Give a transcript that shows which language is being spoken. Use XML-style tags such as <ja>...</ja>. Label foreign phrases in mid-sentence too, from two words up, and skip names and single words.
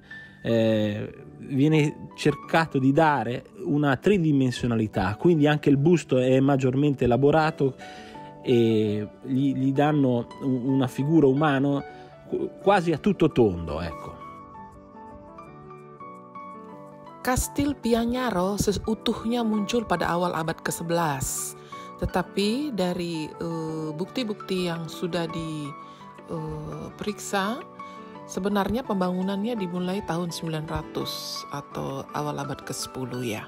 <it>Viene cercato di dare una tridimensionalità, quindi anche il busto è maggiormente elaborato e gli danno una figura umana quasi a tutto tondo, ecco.</it> <id>Kastil Pianyaro seutuhnya muncul pada awal abad ke-11 Tetapi dari bukti-bukti yang sudah diperiksa, sebenarnya pembangunannya dimulai tahun 900 atau awal abad ke-10 ya.</id>